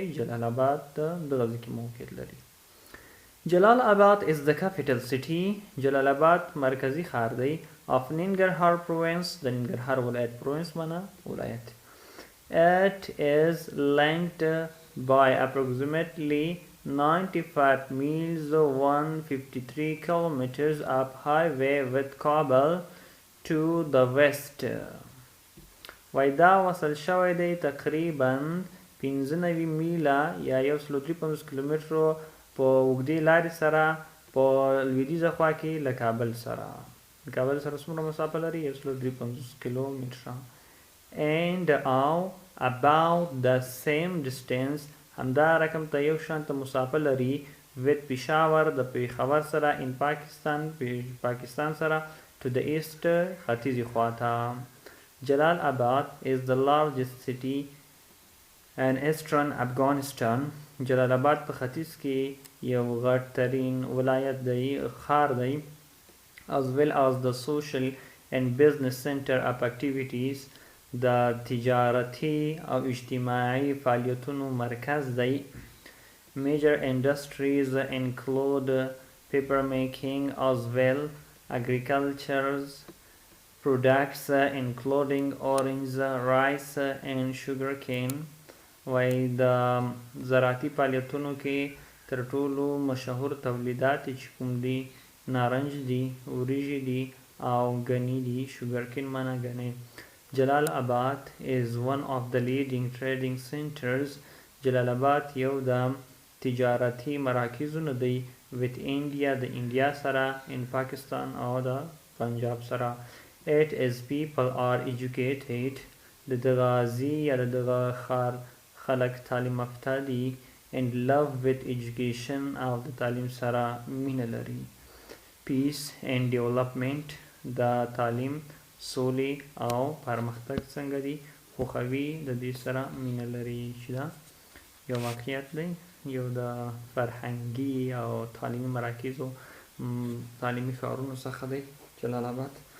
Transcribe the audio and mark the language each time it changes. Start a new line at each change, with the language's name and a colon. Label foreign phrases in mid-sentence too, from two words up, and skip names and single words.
Pashto: جلال آباد دغه ځای کې موقعیت لري.
English: جلال آباد is the capital city.
Pashto: جلال آباد مرکزی ښار دی
English: of ننګرهار province
Pashto: د ننګرهار ولایت. province معنی ولایت.
English: it is linked by approximately 95 miles 153 kilometers up highway with Kabul to the west.
Pashto: وای دا وصل شوی دی تقریبا 95 میله یا 153 کیلومترو په اوږدې لارې سره په لویدیځه خوا کې له کابل سره څومره مسافه لري 153 کیلومتره
English: and about the same distance
Pashto: همدا رقم ته یو شانته مسافه لري
English: with پېښور
Pashto: د پېښور سره
English: in پاکستان سره to the east
Pashto: ختیځې خواته
English: Jalal Abad is the largest city in eastern Afghanistan. Jalal Abad
Pashto: په ختیځ کې یو غټ ترین ولایت دی ښار دی
English: as well as the social and business center of activities
Pashto: د تجارتي او اجتماعي فعالیتونو مرکز دی
English: Major industries include paper making as well agriculture's products including orange, rice and sugar
Pashto: cane وای د زراعتي فعالیتونو کې تر ټولو مشهور تولیدات چې کوم دي نارنج دي وریجې دي او ګني دي
English: sugar cane
Pashto: معنا ګني جلال آباد
English: is one of the leading trading
Pashto: centers جلال آباد یو د تجارتي مراکزونه دی
English: with India
Pashto: د انډیا سره
English: in Pakistan
Pashto: او د پنجاب سره
English: it is people are educated
Pashto: د غازی یا د خار خلق تعلیم یافته دي
English: and love with education
Pashto: او د تعلیم سره مینه لري
English: peace and development
Pashto: د تعلیم سولې او پرمختګ څنګه دي خوښوي د دې سره مینه لري چې دا یو واقعیت دی یو د فرهنګي او تعلیمي مراکزو تعلیمي ښارونو څخه دی جلال آباد